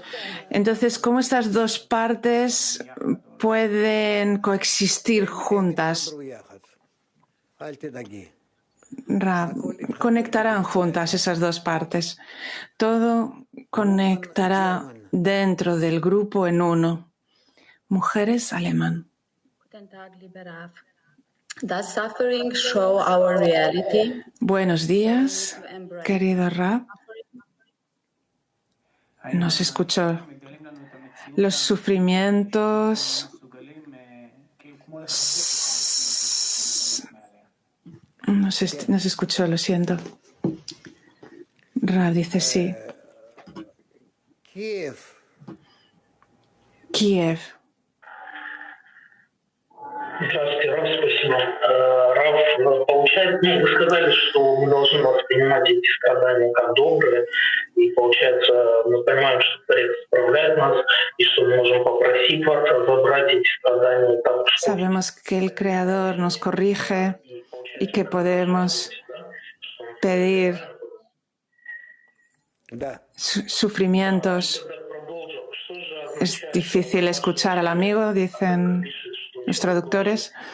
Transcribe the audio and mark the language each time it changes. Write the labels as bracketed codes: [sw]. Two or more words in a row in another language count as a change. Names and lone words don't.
[es] Entonces, ¿cómo estas dos partes pueden coexistir juntas? Conectarán juntas esas dos partes. Todo conectará dentro del grupo en uno. Mujeres, alemán. [en] Does suffering show our reality? [es] Buenos días, querido Rav. Nos escuchó. Los sufrimientos nos escuchó, lo siento. Rav dice sí. Kiev. [ru] Здравствуйте, Рав, спасибо. Рав, получается, вы сказали, что мы должны воспринимать эти страдания как добрые, и, получается, мы понимаем, что Творец исправляет нас, и что мы можем попросить вас забрать эти страдания. [es] Sabemos que el Creador nos corrige y que podemos pedir sufrimientos. Es difícil escuchar al amigo, dicen los traductores.